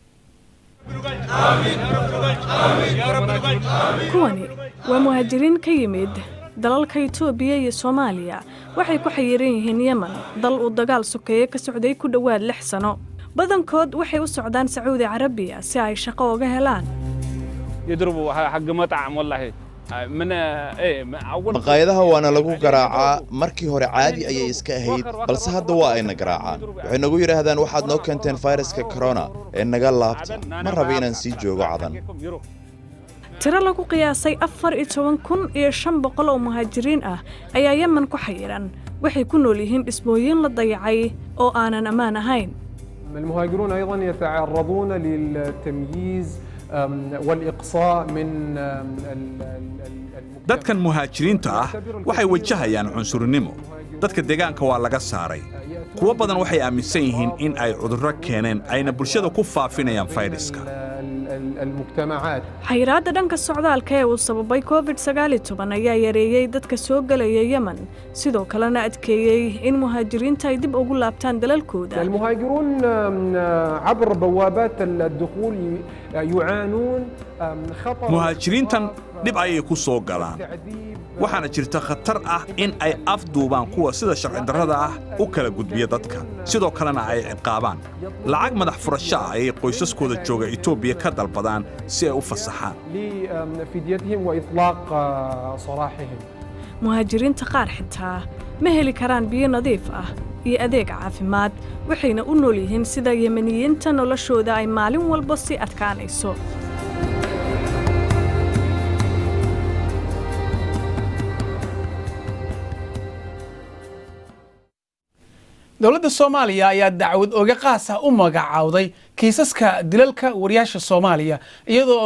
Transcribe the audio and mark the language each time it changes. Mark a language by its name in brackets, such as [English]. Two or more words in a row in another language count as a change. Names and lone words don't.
[Somali] kuwani waa muhaajiriin ka yimid dalalka Itoobiya iyo Soomaaliya waxay ku xayiran yihiin Yaman dal uu dagaal sokeeye ka socday ku dhawaad 6 sano badankood waxay u socdaan Sacuudi Carabiya si ay shaqo uga helaan [Arabic] يضربوا حق مطعم والله من [Somali] maqaayadaha waana lagu garaacaa markii hore caadi ayay iska ahayd balse hadda waa ayna garaacaan waxay nagu yiraahdaan waxaad noo keenteen fayraska corona ee naga laabta ma rabo inaan sii joogo cadan tira lagu qiyaasay 14,500 oo muhaajiriin ah ayaa Yaman ku xayiran waxay ku nool yihiin dhismooyin la dayacay oo aanan amaan ahayn [Arabic] المهاجرون أيضا يتعرضون للتمييز والإقصاء من [Somali] dadkan muhaajiriinta ah waxay wajahayaan cunsurnimo dadka deegaanka waa laga saaray kuwa badan waxay aaminsan yihiin in ay cudurro keeneen ayna bulshada ku faafinayaan fayraska [Arabic] المجتمعات [Somali] xayiraadda dhanka socdaalka ee uu sababay COVID-19 ayaa yareeyay dadka soo galaya Yaman sidoo kalena adkeeyay in muhaajiriinta ay dib ugu laabtaan dalalkooda [Arabic] المهاجرون عبر بوابات الدخول يعانون خطر [Somali] muhaajiriintan dhib ayay ku soo galaan waxaana jirta khatar ah in ay afduubaan kuwa sida sharci darrada ah u kala gudbiya dadka sidoo kalena ay ciqaabaan lacag madax furasho ah ayay qoysaskooda jooga Itoobiya ka dalbadaan si ay u fasaxaan [Arabic] لفديتهم وإطلاق سراحهم [Somali] muhaajiriinta qaar xitaa ma heli karaan biyo nadiif ah iyo adeeg caafimaad waxayna u nool yihiin sida Yemeniyiinta noloshooda ay maalin walba si adkaanayso dawladda Soomaaliya ayaa dacwad ooga qaasa u magacawday kiisaska dilalka wariyaasha Soomaaliya iyadoo